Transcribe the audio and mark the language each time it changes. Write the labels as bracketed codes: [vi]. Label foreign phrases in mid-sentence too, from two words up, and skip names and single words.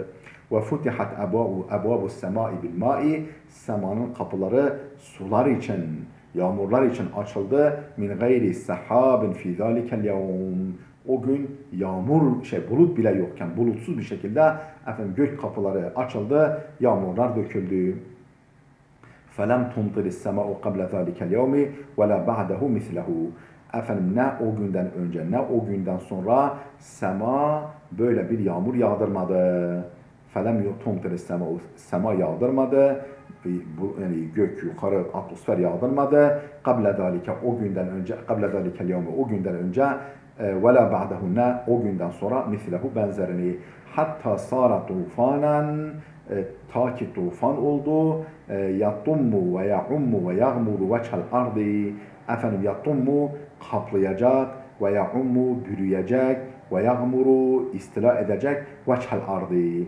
[ar] وفتحت أبواب السماء بالماء [tr] semanın kapıları sular için yağmurlar için açıldı. [ar] من غير سحاب في ذلك اليوم. [tr] O gün bulut bile yokken bulutsuz bir şekilde gök kapıları açıldı, yağmurlar döküldü. [ar] فَلَمْ تُمْطِرِ السَّمَاءُ قَبْلَ ذَٰلِكَ الْيَوْمِ وَلَا بَعْدَهُ مِثْلَهُ. [tr] Ne o günden önce ne o günden sonra sema böyle bir yağmur yağdırmadı. [ar] فَلَمْ تُمْطِرِ السَّمَاءُ. [tr] Sema yağdırmadı. Yani gök yukarı atmosfer yağdırmadı. [ar] قَبْلَ ذَٰلِكَ [tr] o günden önce [ar] قَبْلَ ذَٰلِكَ الْيَوْمِ [tr] o günden önce [ar] وَلَا بَعْدَهُ [tr] ne o günden sonra mislehu benzerini. [ar] حتى صار طوفانا [tr] ta ki tufan oldu. [ar] يطم ويعم ويغمر وجه الأرض. [tr] Yatummu kaplayacak ve ya'ummu bürüyecek ve yağmuru istila edecek [ar] وجه الأرض.